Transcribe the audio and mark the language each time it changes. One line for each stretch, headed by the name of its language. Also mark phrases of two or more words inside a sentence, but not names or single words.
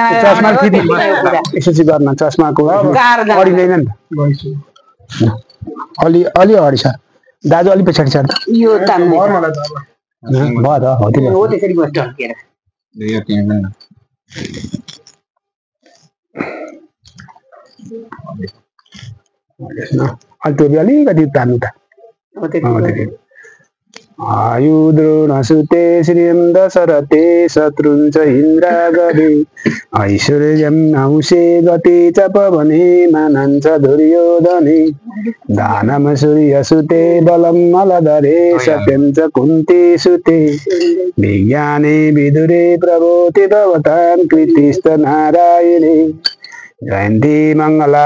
Nepali: चस्मा यसो गर्न चस्माको अडिँदैन नि त अलि अडि छ दाजु अलि पछाडि छ यो त भयो त हो त्यसरी बस्छ अलिकति तान्नु त
Sanskrit: आयु द्रोणसुते श्रियं दशरथे शत्रुञ्च इन्द्रागवे ऐश्वर्यं नांसे गति च पवने मानञ्च दुर्योधने दानं सूर्यसुते बलं मलधरे सत्यं च कुन्तीसुते विज्ञाने विदुरे प्रभोति भवतां कृतिस्तनारायणे जयन्ती मङ्गला